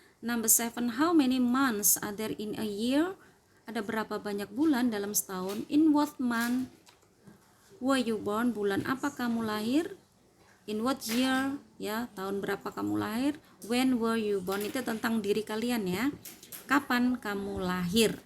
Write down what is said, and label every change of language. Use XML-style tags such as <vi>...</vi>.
<en>Number 7, how many months are there in a year?</en> <id>Ada berapa banyak bulan dalam setahun?</id> <en>In what month were you born?</en> <id>Bulan apa kamu lahir?</id> <en>In what year</en> <id>ya, tahun berapa kamu lahir?</id> <en>When were you born?</en> <id>Itu tentang diri kalian ya. Kapan kamu lahir?</id>